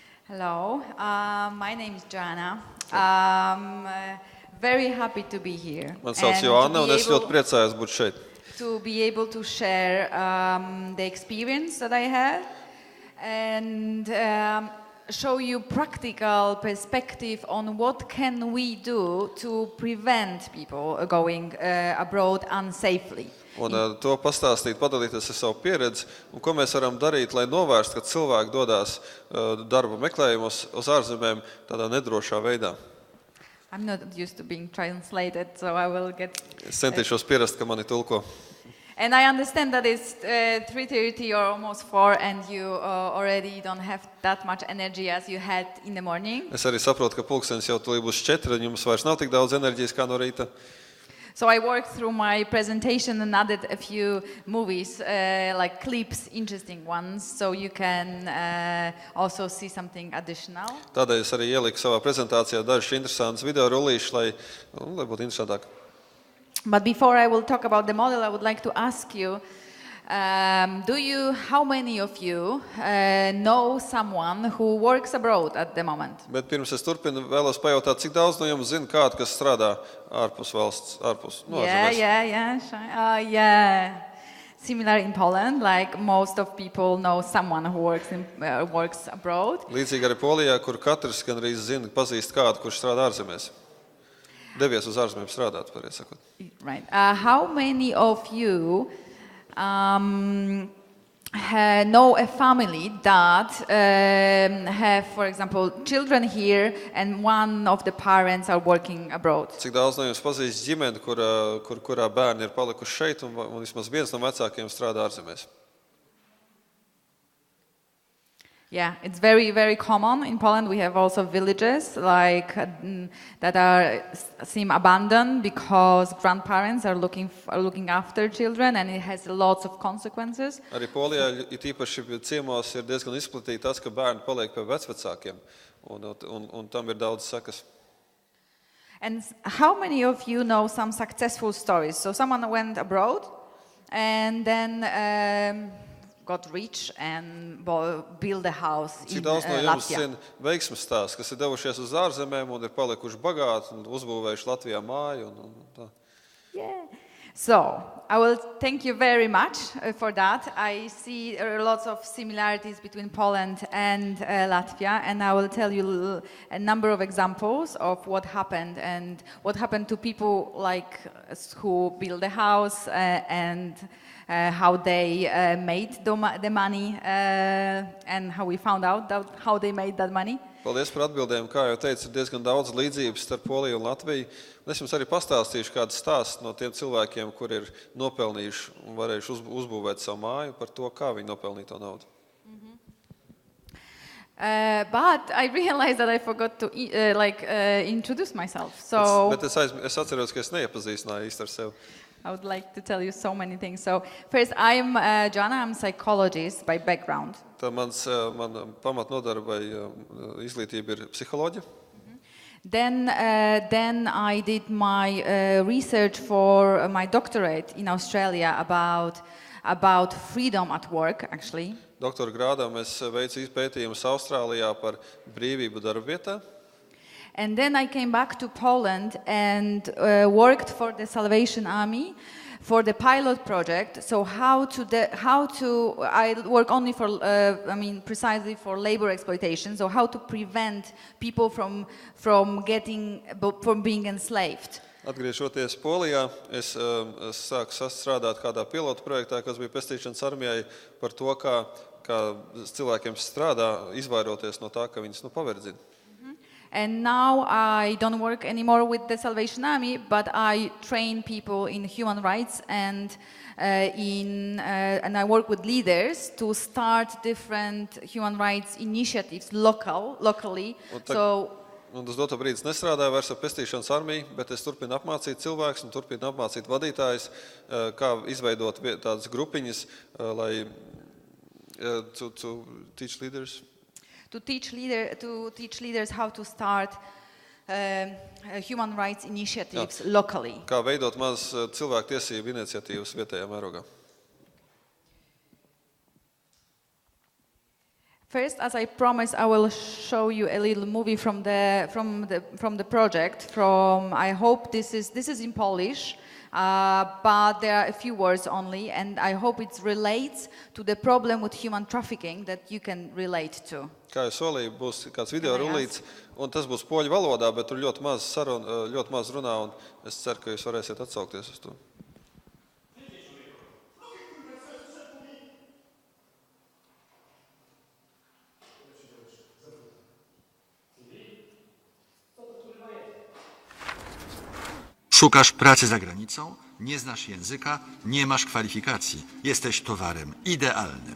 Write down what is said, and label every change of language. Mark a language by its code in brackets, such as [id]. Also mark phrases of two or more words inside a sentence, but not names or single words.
[en] Hello, my name is Joanna. Very happy to be here. [lv] Man sauc Joanna, un es ļoti priecājos būt šeit. [en] To be able to share the experience that I had and show you practical perspective on what can we do to prevent people going abroad unsafely. [lv] Un to pastāstīt, padalīties ar savu pieredzi, un ko mēs varam darīt, lai novērstu, ka cilvēki dodās darba meklējumos uz ārzemēm tādā nedrošā veidā. [en] I'm not used to being translated, so I will get... [lv] Es centīšos pierast, ka mani tulko. [en] And I understand that it's 3:30 or almost 4 and you already don't have that much energy as you had in the morning. [lv] Es arī saprotu, ka pulkstenis jau tūlīt būs 4, un jums vairs nav tik daudz enerģijas kā no rīta. [en] So I worked through my presentation and added a few movies, like clips, interesting ones, so you can also see something additional. [lv] Tādēļ es arī ieliku savā prezentācijā dažus interesantus video rullīšus, lai būtu interesantāk. [en] But before I will talk about the model, I would like to ask you, how many of you know someone who works abroad at the moment? [lv] Bet pirms es turpinu, vēlos pajautāt, cik daudz no jums zina kādu, kas strādā ārpus valsts, ārpus ārzemēs? [en] Yeah. Similar in Poland, like most of people know someone who works abroad. [lv] Līdzīgi arī Polijā, kur katrs gandrīz zina, pazīst kādu, kurš strādā ārzemēs. Devies uz ārzemēm strādāt, pareizi sakot. [en] Right. How many of you know a family that have, for example, children here and one of the parents are working abroad? [lv] Cik daudz no jums pazīst ģimeni, kurā bērni ir palikuši šeit un vismaz viens no vecākiem strādā ārzemēs? [en] Yeah, it's very, very common. In Poland we have also villages like that seem abandoned because grandparents are looking after children and it has lots of consequences. [lv] Arī Polijā īpaši ciemos ir diezgan izplatīti tas, ka bērni paliek pie vecvecākiem un tam ir daudz sekas. [en] And how many of you know some successful stories? So someone went abroad and then got rich and built a house in Latvia. [lv] Cik daudz no jums zina veiksmes stāsts, kas ir devušies uz ārzemēm un ir palikuši bagāti un uzbūvējuši Latvijā māju un tā? [en] Yeah. So, I will thank you very much for that. I see lots of similarities between Poland and Latvia, and I will tell you a number of examples of what happened and what happened to people like who built a house and how they made the money and how we found out how they made that money. [lv] Paldies par atbildēm. Kā jau teicu, ir diezgan daudz līdzības starp Poliju un Latviju. Un es jums arī pastāstīšu kādu stāstu no tiem cilvēkiem, kur ir nopelnījuši un varējuši uzbūvēt savu māju par to, kā viņi nopelnīja to naudu. [en] But I realized that I forgot to introduce myself. So [lv] Bet es atceros, ka es neiepazīstināju īsti ar sevi. [en] I would like to tell you so many things. So first, I'm Joanna. I'm a psychologist by background. [lv] Tā mana pamatnodarba vai izglītība ir psiholoģija. [en] Then I did my research for my doctorate in Australia about freedom at work, actually. [lv] Doktora grādā mēs veicu pētījumus Austrālijā par brīvību darba vietā. [en] And then I came back to Poland and worked for the Salvation Army for the pilot project. So I work only for, precisely for labor exploitation. So how to prevent people from being enslaved. [lv] Atgriežoties Polijā, es sāku strādāt kādā pilotu projektā, kas bija Pestīšanas armijai par to, kā cilvēkiem strādā, izvairoties no tā, ka viņus paverdzina. [en] And now I don't work anymore with the Salvation Army, but I train people in human rights and I work with leaders to start different human rights initiatives locally. [lv] Un uz doto brīdi es nestrādāju vairs ar Pestīšanas armiju, bet es turpinu apmācīt cilvēkus un turpinu apmācīt vadītājus, kā izveidot tādas grupiņas, lai [en] to teach leaders. To teach leaders how to start human rights initiatives locally. [lv] Kā veidot mazas cilvēktiesību iniciatīvas vietējā mērogā. [en] First, as I promised, I will show you a little movie from the project. I hope this is in Polish, but there are a few words only, and I hope it relates to the problem with human trafficking that you can relate to. [lv] Kā jau solīju, būs kāds video rullīts, un tas būs poļu valodā, bet tur ļoti maz runā, un es ceru, ka jūs varēsiet atsaukties uz to. [pl] Szukasz pracy za granicą, nie znasz języka, nie masz kwalifikacji, jesteś towarem idealnym.